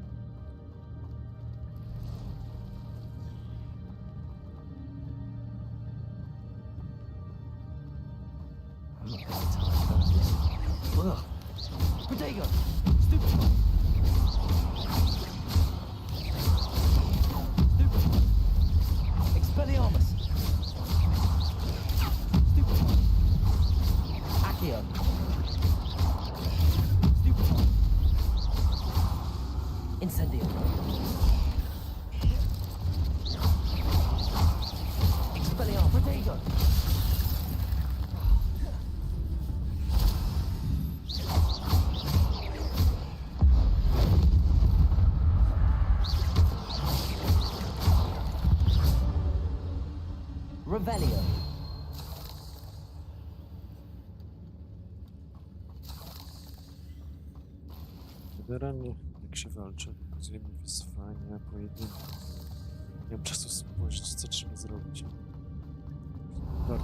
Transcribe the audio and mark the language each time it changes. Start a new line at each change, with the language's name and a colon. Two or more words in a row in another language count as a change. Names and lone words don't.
English: I'm not going to touch those. Ugh. Protego! Stupid! Stupid! Expelliarmus! Stupid! Accio! Stupid! Incendio! Expelliarmus! Protego! Revelio.
Polish: Generalnie, jak się walczy, pokazujemy wyzwania, pojedynki. Nie mam czasu spojrzeć, co trzeba zrobić. Warto.